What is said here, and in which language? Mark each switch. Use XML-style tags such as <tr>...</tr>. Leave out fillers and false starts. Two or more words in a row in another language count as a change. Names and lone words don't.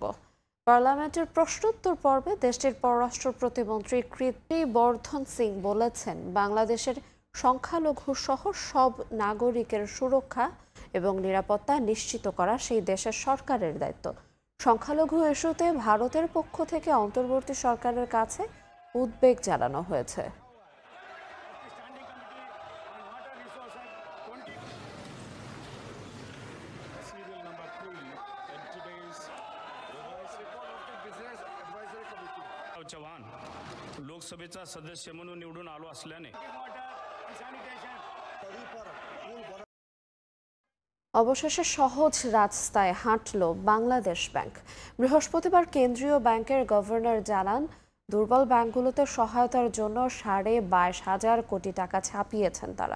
<bn>পার্লামেন্টের প্রশ্নোত্তর পর্বে দেশটির পররাষ্ট্র প্রতিমন্ত্রী কীর্তি বর্ধন সিং বলেছেন, বাংলাদেশের সংখ্যালঘু সহ সব নাগরিকের সুরক্ষা এবং নিরাপত্তা নিশ্চিত করা সেই দেশের সরকারের দায়িত্ব। সংখ্যালঘু ইস্যুতে ভারতের পক্ষ থেকে অন্তর্বর্তী সরকারের কাছে উদ্বেগ জানানো হয়েছে।</bn> <mr>लोकसभेचा सदस्य म्हणून निवडून आलो असल्याने</mr> <bn>অবশেষে সহজ রাস্তায় হাঁটল বাংলাদেশ ব্যাংক। বৃহস্পতিবার কেন্দ্রীয় ব্যাংকের গভর্নর জানান, দুর্বল ব্যাংকগুলোতে সহায়তার জন্য 22,500 কোটি টাকা ছাপিয়েছেন তারা।</bn>